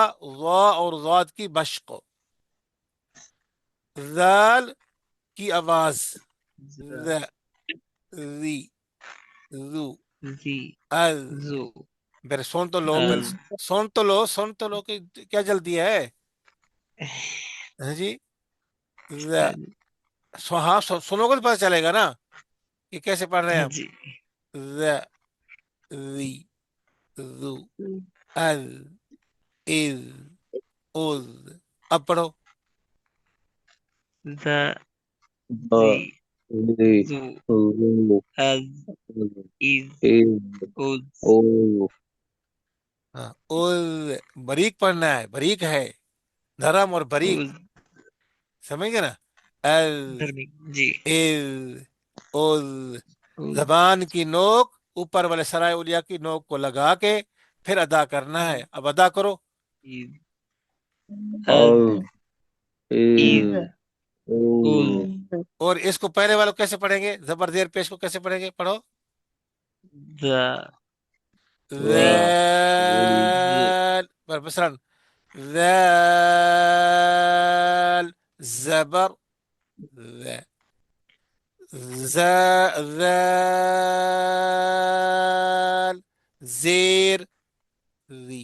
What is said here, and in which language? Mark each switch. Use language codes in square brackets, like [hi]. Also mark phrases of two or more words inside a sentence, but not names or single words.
[ur] وا اور ضاد کی مشق۔ ذال کی آواز ذ، ذی، ذو، زی از، زو پھر سن تو لو، پھر از سن تو لو، سن تو لو کہ کیا جلدی ہے؟ ہاں جی، ذ، ہاں سنو گے تو پتہ چلے گا نا کہ کیسے پڑھ رہے ہیں ہاں ہم۔ جی ذ، ذی، ذو، از، از، اذ۔ اب پڑھو۔ ذا با زی ری زو رو از از اے اوز او ہاں، اذ، بریک پڑھنا ہے، بریک ہے، نرم اور بریک، اوز سمجھ گئے نا؟ از، دھرمی جی از، اذ، اوز زبان کی نوک اوپر والے سرائے اولیا کی نوک کو لگا کے پھر ادا کرنا ہے، اب ادا کرو۔ از از او از اے اوز او اور اس کو پہلے والوں کیسے پڑھیں گے؟ زبر زیر پیش کو کیسے پڑھیں گے؟ پڑھو۔ ذا وا ز ذال، مثلا ذال، زبر ذا، ذال، زیر ذی،